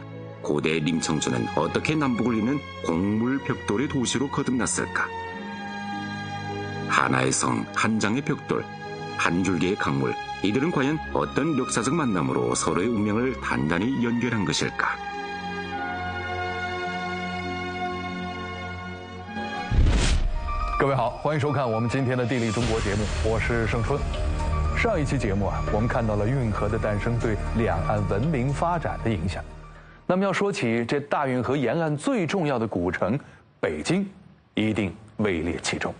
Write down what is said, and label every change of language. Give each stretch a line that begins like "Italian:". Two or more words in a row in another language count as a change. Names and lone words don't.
Korean: 고대 림청주는 어떻게 남북을 잇는 곡물 벽돌의 도시로 거듭났을까? 하나의 성, 한 장의 벽돌, 한 줄기의 강물, 이들은 과연 어떤 역사적 만남으로 서로의 운명을 단단히 연결한 것일까?
Chinese: 各位好，欢迎收看我们今天的地理中国节目，我是盛春。上一期节目我们看到了运河的诞生对两岸文明发展的影响。那么要说起这大运河沿岸最重要的古城北京，一定位列其中。